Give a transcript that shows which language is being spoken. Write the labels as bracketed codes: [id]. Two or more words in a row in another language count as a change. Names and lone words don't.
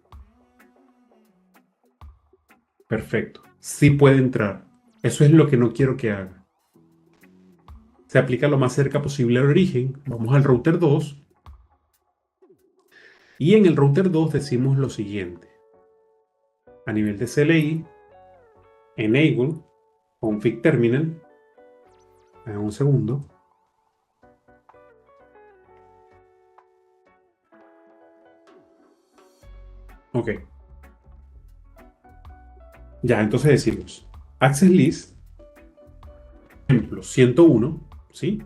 [es] Perfecto. Sí puede entrar. Eso es lo que no quiero que haga. Se aplica lo más cerca posible al origen. Vamos al router 2. Y en el router 2 decimos lo siguiente. A nivel de CLI, [en] enable config terminal. [es] Un segundo. Ok. Ya, entonces decimos [en] access list, [es] ejemplo 101, ¿sí?